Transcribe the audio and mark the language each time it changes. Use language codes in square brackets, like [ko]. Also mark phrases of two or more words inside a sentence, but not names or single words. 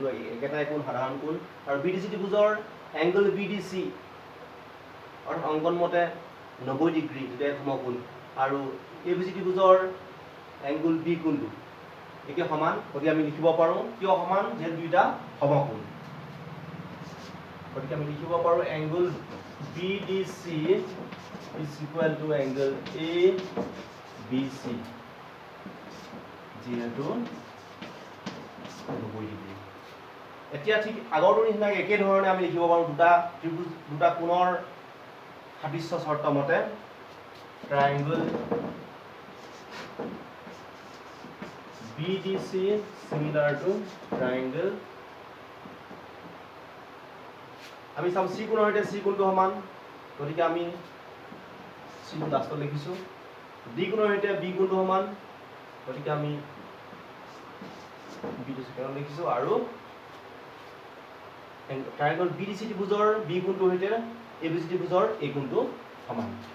[as] একেটাই কোণ সাধাৰণ কোণ আৰু BDC ত্ৰিভুজৰ এংগল BDC অৰ্থাৎ অংকন মতে 90 ডিগ্ৰী দুটা সমকোণ আৰু ABC ত্ৰিভুজৰ এংগল B কোণটো একে সমান গতিকে আমি লিখিব পাৰোঁ কিয় সমান যেহেতু দুইটা সমকোণ গতিকে আমি লিখিব পাৰোঁ এংগল BDC [en] is equal to angle ABC [as] যেহেতু 90 ডিগ্ৰী এতিয়া ঠিক আগৰটো নিচিনাকৈ একে ধৰণে আমি লিখিব পাৰোঁ দুটা ত্ৰিভুজ দুটা কোণৰ সাদৃশ্য চৰ্ত মতে ট্ৰায়াঙ্গল [en] BDC similar to triangle [as] আমি চাম C কোণৰ সৈতে C কোণটো সমান গতিকে আমি C টো লাষ্টত লিখিছো D কোণৰ সৈতে B কোণটো সমান গতিকে আমি B টো সেকেন্ডত লিখিছো আৰু ট্ৰায়াঙ্গল BDC ত্ৰিভুজৰ B কোণটোৰ সৈতে ABC ত্ৰিভুজৰ A কোণটো সমান